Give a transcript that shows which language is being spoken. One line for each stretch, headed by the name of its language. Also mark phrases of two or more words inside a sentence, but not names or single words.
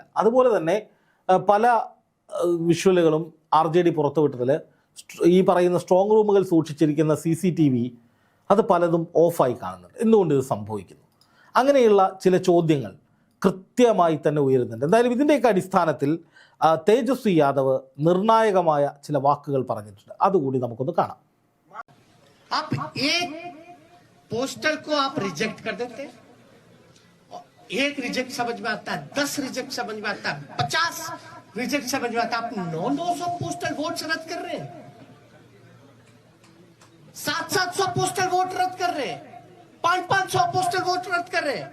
Malayalam: അതുപോലെ തന്നെ പല വിഷ്വലുകളും RJD പുറത്തുവിട്ടതിൽ ഈ പറയുന്ന
English: strong rooms
Malayalam: സൂക്ഷിച്ചിരിക്കുന്ന CCTV അത് പലതും ഓഫായി കാണുന്നുണ്ട്. എന്തുകൊണ്ട് ഇത് സംഭവിക്കുന്നു? അങ്ങനെയുള്ള ചില ചോദ്യങ്ങൾ കൃത്യമായി തന്നെ ഉയരുന്നുണ്ട്. എന്തായാലും ഇതിൻ്റെയൊക്കെ അടിസ്ഥാനത്തിൽ തേജസ്വി യാദവ് നിർണായകമായ ചില വാക്കുകൾ പറഞ്ഞിട്ടുണ്ട്. അതുകൂടി നമുക്കൊന്ന് കാണാം.
Hindi: पोस्टल को आप रिजेक्ट कर देते हैं, एक रिजेक्ट समझ में आता है, 10 रिजेक्ट समझ में आता है, 50 रिजेक्ट समझ में आता है। आप 900
English: postal vote
Hindi: रद्द कर रहे हैं, 700
English: postal vote
Hindi: रद्द कर रहे हैं, 500
English: postal vote
Hindi: रद्द कर रहे हैं।